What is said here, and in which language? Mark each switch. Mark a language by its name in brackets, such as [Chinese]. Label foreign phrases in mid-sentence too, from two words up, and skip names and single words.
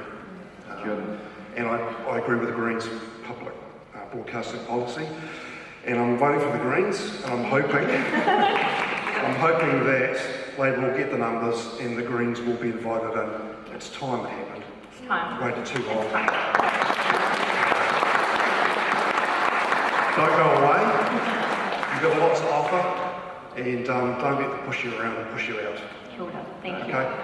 [English] And I agree with the Greens' public broadcasting policy, and I'm voting for the Greens, and I'm hoping that Labour will get the numbers and the Greens will be invited in. It's time it happened. It's time. Waited too long. Don't go away. You've got lots to offer, and don't let them push you around and push you out. [Māori] Kia ora. [English] Thank you. Okay.